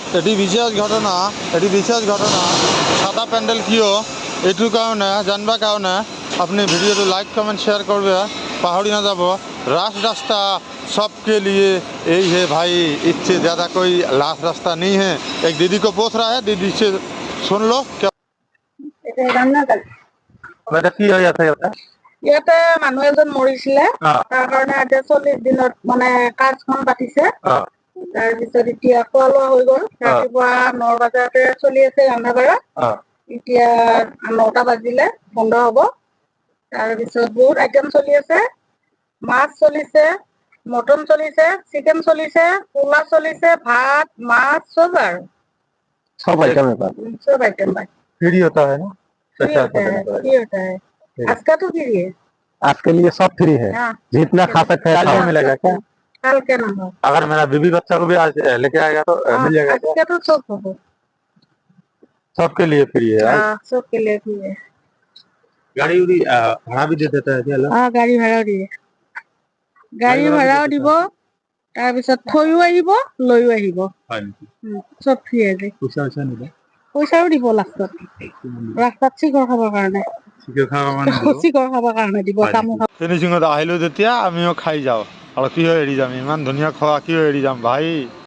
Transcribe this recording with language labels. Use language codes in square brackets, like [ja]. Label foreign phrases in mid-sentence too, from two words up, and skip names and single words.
[as] এটি বিশেষ ঘটনা সাদা প্যান্ডেল কিয় এইটোৰ কাৰণে জানিবৰ কাৰণে আপুনি ভিডিঅ'টো লাইক কমেন্ট शेयर করবে পাহৰি নাযাব। [hi] रास्ता सबके लिए यही है भाई, इससे ज़्यादा कोई लास्ट रास्ता नहीं है। एक दीदी को पूछ रहा है, दीदी से सुन लो क्या [as] কি হৈ আছে ইয়াতে মানুহ এজন মৰিছিলে, তাৰ কাৰণে এতিয়া 40 দিনত মানে কাজখন পাতিছে। তাৰপিছত এতিয়া খোৱা লোৱা হৈ গ'ল। ৰাতিপুৱা 9 বজাতে চলি আছে ৰন্ধা বঢ়া। এতিয়া 9টা বাজিলে বন্ধ হ'ব। তাৰপিছত বহুত আইটেম চলি আছে, মাছ চলিছে, মটন চলিছে, চিকেন চলিছে, পোলা চলিছে, ভাত মাছ सब আর [hi] सब आइटम है सब आइटम भाई फ्री होता है ना? फ्री होता है, फ्री होता है। आज का तो फ्री है, आज के लिए सब फ्री है। हाँ, जितना खा सकते हैं कल मिलेगा क्या? कल के ना हो। अगर मेरा बीबी बच्चा को भी आज लेके आएगा तो मिल जाएगा आज क्या? का तो सब हो, सबके लिए फ्री है। हाँ, सबके लिए फ्री है। गाड़ी उड़ी भाड़ा भी दे देता है क्या? हाँ, गाड़ी [as] भाড়াও দিয়ে, গাড়ী ভাড়াও দিব, তাৰপিছত থৈও আহিব লৈও আহিব, চব ফ্ৰী আছে। পইচাও দিব লাষ্টত, ৰাস্তাত চিকৰ খাবৰ কাৰণে দিব তামোল। ফিনিচিঙত আহিলো যেতিয়া আমিও খাই যাওঁ আৰু কিয় এৰি যাম, ইমান ধুনীয়া খোৱা কিয় এৰি যাম ভাই।